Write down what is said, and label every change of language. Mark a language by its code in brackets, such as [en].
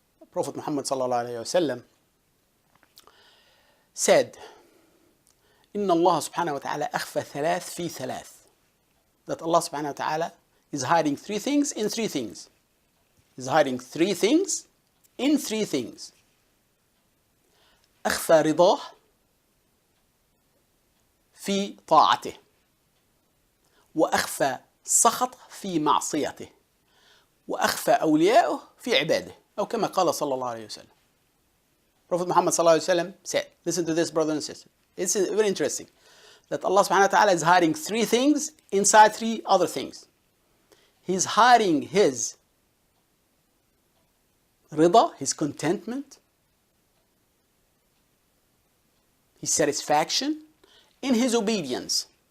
[en] Prophet Muhammad sallallahu alayhi wa sallam said, [ar] إن الله سبحانه وتعالى أخفى ثلاث في ثلاث. [en] That Allah subhanahu wa ta'ala is hiding three things in three things. He's hiding three things in three things. [ar] أخفى رضاه في طاعته، وأخفى سخط في معصيته، وأخفى أولياءه في عباده، أو كما قال صلى الله عليه وسلم. [en] Prophet Muhammad sallallahu alayhi wa sallam said, listen to this, brother and sister. It's very interesting that Allah subhanahu wa ta'ala is hiding three things inside three other things. He's hiding His rida, His contentment, His satisfaction, in His obedience.